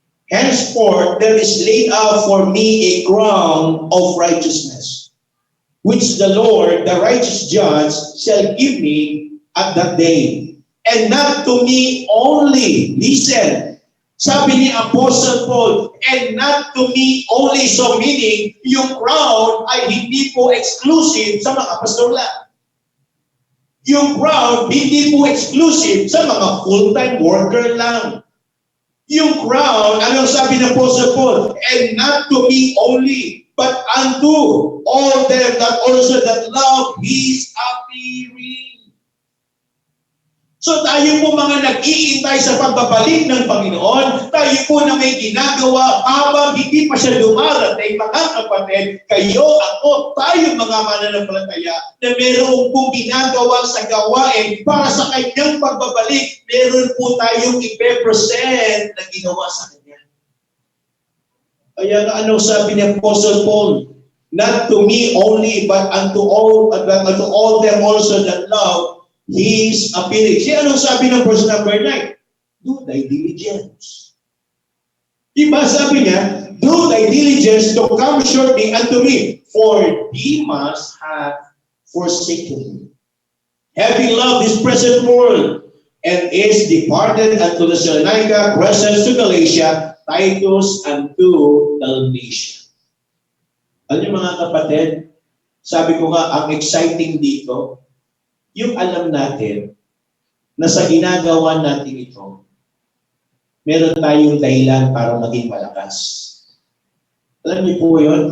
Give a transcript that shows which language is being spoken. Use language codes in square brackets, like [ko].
[en] Henceforth, there is laid out for me a crown of righteousness, which the Lord, the righteous judge, shall give me at that day. And not to me only. Listen, [tl] sabi ni [en] Apostle Paul, and not to me only. So meaning, [tl] yung crown ay hindi po exclusive sa mga pastoral. Yung crown hindi po exclusive sa mga full-time worker lang. Yung crown, anong sabi ng Apostle Paul? [en] And not to me only, but unto all them that also that love His appearing. [tl] So tayo po mga nag-iintay sa pagbabalik ng Panginoon, tayo po na may ginagawa habang hindi pa siya dumarating, mga kapatid, kayo, ako, tayo mga mananampalataya na meron pong ginagawa sa gawain para sa kanyang pagbabalik, meron po tayong ipe-present na ginawa sa kanya. Kaya anong sabi ni Apostle Paul? [en] Not to me only, but unto all them also that love His appearing. [tl] Siya anong sabi ng [en] verse number 9? Do thy diligence. [tl] Diba sabi niya, [en] do thy diligence to come shortly unto me, for Demas hath forsaken me, having loved this present world, and is departed unto Thessalonica, Crescens to Galatia, Titus unto Dalmatia. [tl] Alam niyo mga kapatid, sabi ko nga, ang exciting dito, yung alam natin na sa ginagawa natin ito, meron tayong dahilan para maging malakas. Alam niyo po yun?